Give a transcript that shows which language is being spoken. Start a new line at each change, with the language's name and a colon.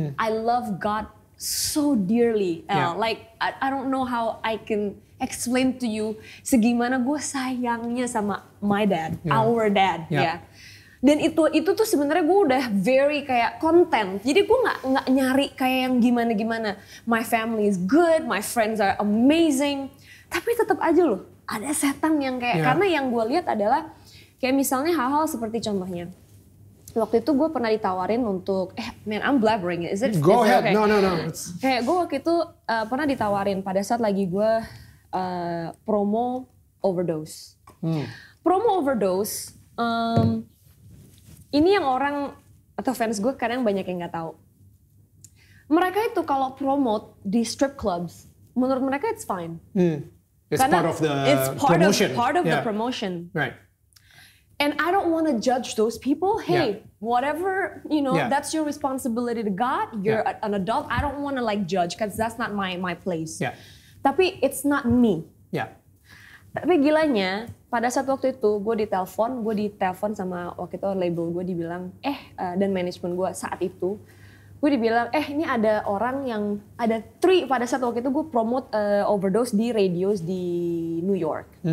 English: I love God so dearly. Like I don't know how I can explain to you
Indonesian: segimana gue sayangnya sama
English: my dad, our dad,
Indonesian: Dan itu tuh sebenarnya gue udah
English: very kayak content.
Indonesian: Jadi gue nggak nyari kayak yang gimana-gimana.
English: My family is good, my friends are amazing.
Indonesian: Tapi tetap aja loh, ada setan yang kayak karena yang gue lihat adalah kayak misalnya hal-hal seperti contohnya. Waktu itu gue pernah ditawarin untuk,
English: man I'm blabbering, is it? Go ahead, okay? no.
Indonesian: Kayak gue waktu itu pernah ditawarin pada saat lagi gue promo overdose. Promo overdose, ini yang orang atau fans gue kadang banyak yang nggak tahu. Mereka itu kalau promote di strip clubs, menurut mereka
English: it's fine. It's part of the promotion. It's part of the promotion. Right. And I don't want to judge those people. Hey, whatever, you know, that's your responsibility to God. You're an adult. I don't want to like judge because that's not my place. Tapi it's not me.
Indonesian: Tapi gilanya, pada saat waktu itu gue ditelepon sama waktu itu label gue dibilang, dan manajemen gue saat itu, gue dibilang, ini ada orang yang, ada 3, pada saat waktu itu gue promote overdose di radios di New York.